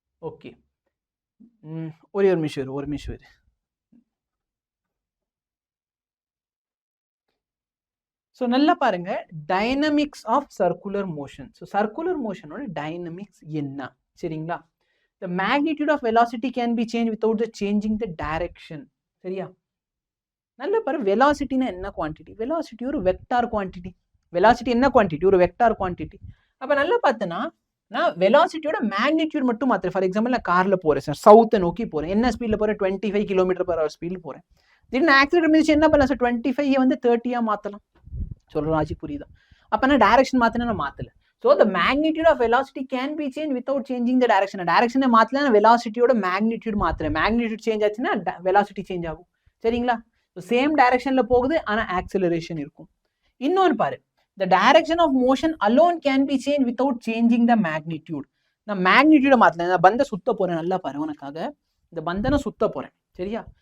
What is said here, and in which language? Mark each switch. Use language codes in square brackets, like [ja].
[ta] Okay, ஒரே ஒரு நிமிஷம். ஸோ நல்லா பாருங்க, dynamics of circular motion. So circular மோஷனோட dynamics என்ன? சரிங்களா? [en] the magnitude of velocity can be changed without the changing the direction. [ta] சரியா? நல்ல பாரு, வெலாசிட்டினா என்ன குவான்டிட்டி? வெலாசிட்டி ஒரு வெக்டார் குவான்டிட்டி. வெலாசிட்டி என்ன குவான்டிட்டி? ஒரு வெக்டார் குவான்டிட்டி. அப்போ நல்லா பார்த்தோன்னா நான் வெலாசிட்டியோட மேக்னிடியூட் மட்டும் மாத்திரம். ஃபார் எக்ஸாம்பிள் நான் கார்ல போறேன் சார், சவுத்தை நோக்கி போறேன், என்ன ஸ்பீட்ல போறேன், 25 km/h ஸ்பீட்ல போறேன். திடீர்னு ஆக்சிடென்ட் மிதிச்சு என்ன பண்ணலாம் சார், 25 வந்து 30 மாத்தலாம். சொல்ற லாஜிக் புரியுதா? அப்ப நான் டைரக்ஷன் மாத்தினா நான் மாத்தல. [en] So the magnitude of velocity can be changed without changing the direction. [ta] டைரக்ஷனை மாத்தல, நான் வெலாசிட்டியோட மேக்னிடியூட் மாத்துறேன். மேக்னிடியூட் சேஞ்ச் ஆச்சுன்னா வெலாசிட்டி சேஞ்ச் ஆகும். சரிங்களா? சேம் டைரக்ஷன்ல போகுது, ஆனா ஆக்சிலரேஷன் இருக்கும். இன்னொன்னு பாரு, [en] the direction of motion alone can be changed without changing the magnitude. [ta] நான் மேக்னிடியூட மாத்தல, நான் பந்த சுத்த போறேன். நல்லா பாரு, உனக்காக இந்த பந்தனை சுத்த போறேன். சரியா?